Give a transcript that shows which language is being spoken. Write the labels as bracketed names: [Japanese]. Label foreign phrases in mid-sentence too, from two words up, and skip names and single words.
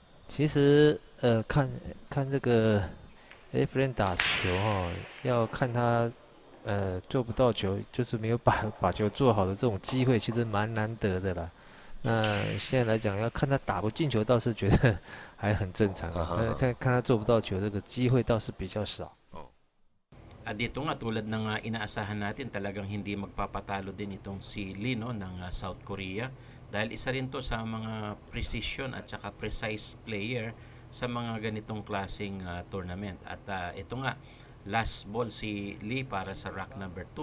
[Chinese] 其实看这个 Efren 打球哈、要看他做不到球，就是没有把球做好的这种机会，其实蛮难得的啦。那现在来讲，要看他打不进球，倒是觉得还很正常啊。看他做不到球，这个机会倒是比较少。 [Filipino] At dito nga tulad ng inaasahan natin, talagang hindi magpapatalo din itong si Lee, no, ng South Korea, dahil isa rin to sa mga precision at saka [English] precise player [Filipino] sa mga ganitong klaseng tournament. At ito nga, [English] last ball [Filipino] si Lee para sa [English] rack number 2.